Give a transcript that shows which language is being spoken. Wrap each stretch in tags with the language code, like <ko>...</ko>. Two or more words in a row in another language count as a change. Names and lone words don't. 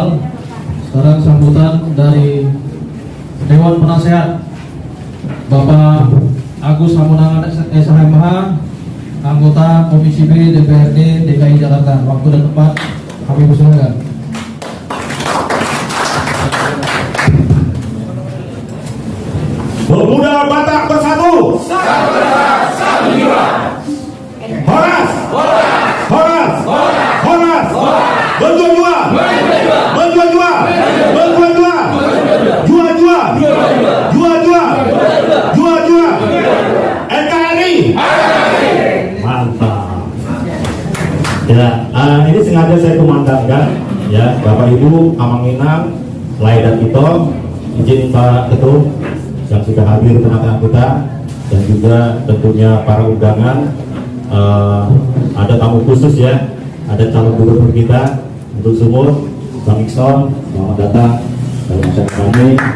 <id>Sekarang sambutan dari Dewan Penasehat Bapak Agus Hamunangan SHMH, anggota Komisi B DPRD DKI Jakarta. Waktu dan tempat kami persilakan. Pemuda Batak Bersatu. Satu jiwa. Horas. Horas. Horas. Berjuang jua. Berjuang jua. Berjuang jua. Jua jua. Jua jua. Jua jua. NKRI. Mantap. Ya, ini sengaja saya kumandangkan, ya, Bapak Ibu Amanginang, Lai dan Ito, izin Pak Ketum yang sudah hadir tengah-tengah kita, dan juga tentunya para undangan, ada tamu khusus, ya, ada calon gubernur kita untuk Sumur, Bang Ikson, selamat datang dalam acara kami.</id>